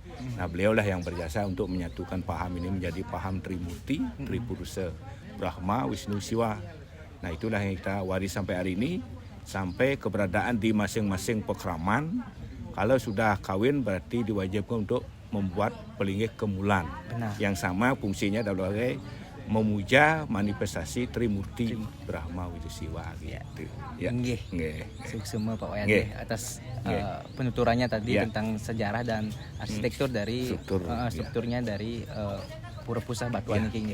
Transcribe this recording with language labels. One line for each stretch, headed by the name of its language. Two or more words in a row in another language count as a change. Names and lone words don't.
Indonesian: Nah, beliaulah yang berjasa untuk menyatukan paham ini menjadi paham Trimurti, Tripurusa, Brahma, Wisnu, Siwa. Nah, itulah yang kita waris sampai hari ini, sampai keberadaan di masing-masing pekraman. Kalau sudah kawin berarti diwajibkan untuk membuat pelinggih kemulan. Yang sama fungsinya adalah memuja manifestasi Trimurti, Brahma, Wisnu, Siwa gitu. Ya. Nggih. Semua Pak Wayan atas penuturannya tadi tentang sejarah dan arsitektur dari strukturnya dari Pura Pusah Batuan ini.